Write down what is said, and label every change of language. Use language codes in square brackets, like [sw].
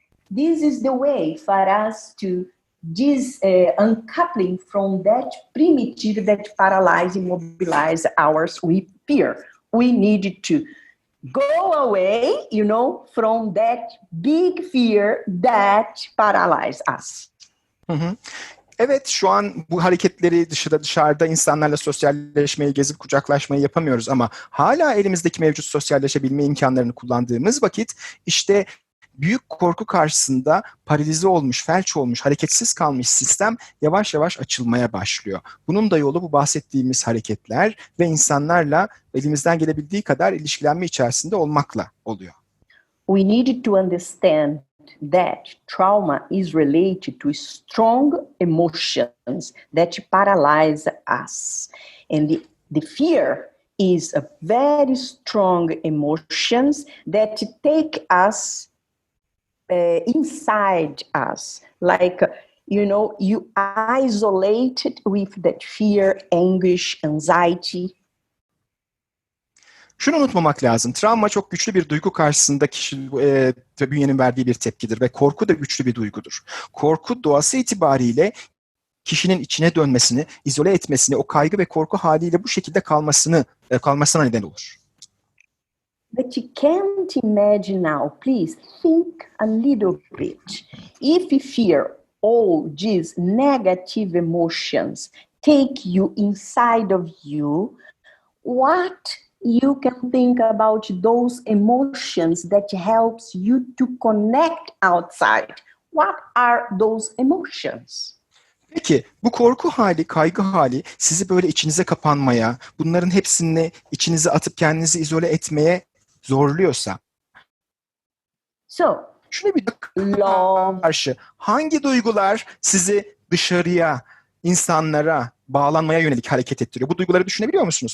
[en] This is the way for us to uncoupling from that primitive that paralyze, immobilize ours with fear. We need to go away, from that big fear that paralyze us. Hı. [tr] Evet, şu an bu hareketleri dışarıda insanlarla sosyalleşmeyi, gezip kucaklaşmayı yapamıyoruz ama hala elimizdeki mevcut sosyalleşebilme imkanlarını kullandığımız vakit işte büyük korku karşısında paralize olmuş, felç olmuş, hareketsiz kalmış sistem yavaş yavaş açılmaya başlıyor. Bunun da yolu bu bahsettiğimiz hareketler ve insanlarla elimizden gelebildiği kadar ilişkilenme içerisinde olmakla oluyor. [en] We need to understand that trauma is related to strong emotions that paralyze us. And the fear is a very strong emotions that take us inside us. Like, you isolated with that fear, anguish, anxiety. [tr] Şunu unutmamak lazım. Travma çok güçlü bir duygu karşısında kişi bünyenin verdiği bir tepkidir ve korku da güçlü bir duygudur. Korku doğası itibariyle kişinin içine dönmesini, izole etmesini, o kaygı ve korku haliyle bu şekilde kalmasına neden olur. [en] But you can't imagine now, please think a little bit. If you fear all these negative emotions take you inside of you, what you can think about those emotions that helps you to connect outside? What are those emotions? [tr] Peki bu korku hali, kaygı hali sizi böyle içinize kapanmaya, bunların hepsini içinize atıp kendinizi izole etmeye zorluyorsa, şuna bir karşı hangi duygular sizi dışarıya, insanlara bağlanmaya yönelik hareket ettiriyor? Bu duyguları düşünebiliyor musunuz?